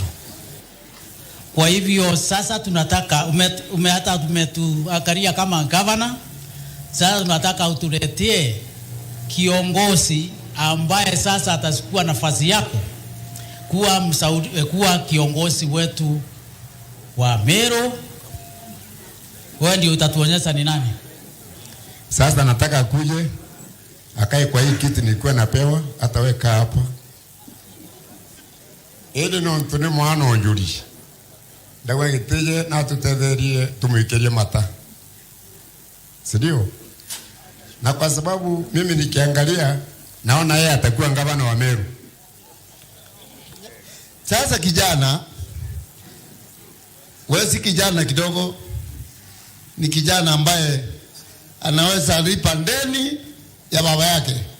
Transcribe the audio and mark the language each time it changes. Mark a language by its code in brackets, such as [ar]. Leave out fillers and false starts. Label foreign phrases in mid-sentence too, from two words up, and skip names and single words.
[sw] Kwa hivyo sasa tunataka umetuangalia kama governor, sasa tunataka utuletee kiongozi ambaye sasa atachukua nafasi yako kuwa kiongozi wetu wa Meru. Wewe ndio utatuonyesha ni nani. Sasa nataka kuje akae kwa hii kiti nilikuwa napewa, ataweka hapa. [mer] Ili no ntune mwana onjuri. Dawa gitije na tutetherie tumwikerie mata. [sw] Sindio? Na kwa sababu mimi nikiangalia naona yeye atakuwa gavana wa Meru. Sasa kijana, wewe si kijana kidogo, ni kijana ambaye anaweza lipa ndeni ya baba yake.